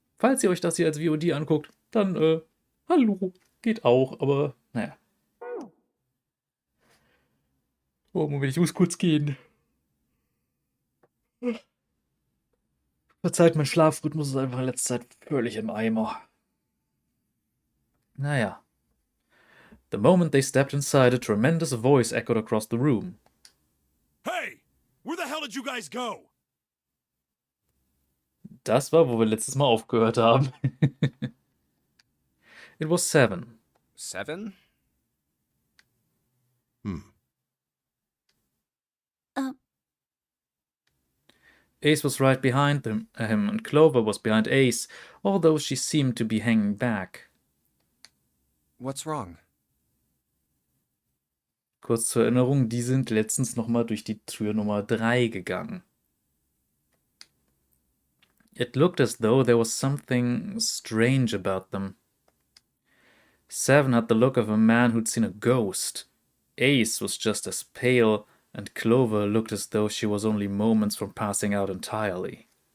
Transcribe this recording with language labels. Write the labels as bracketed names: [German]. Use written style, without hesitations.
[German] Falls ihr euch das hier als VOD anguckt, dann, hallo, geht auch, aber naja. Oh, Moment, ich muss kurz gehen. Verzeiht, mein Schlafrhythmus ist einfach in letzter Zeit völlig im Eimer. Naja. [English] The moment they stepped inside, a tremendous voice echoed across the room. Hey! Where the hell did you guys go? [German] Das war, wo wir letztes Mal aufgehört haben. [English] It was Seven. 7? Ace was right behind him, and Clover was behind Ace, although she seemed to be hanging back. What's wrong? [German] Kurz zur Erinnerung, die sind letztens nochmal durch die Tür Nummer 3 gegangen. [English] It looked as though there was something strange about them. Seven had the look of a man who'd seen a ghost. Ace was just as pale, and Clover looked as though she was only moments from passing out entirely.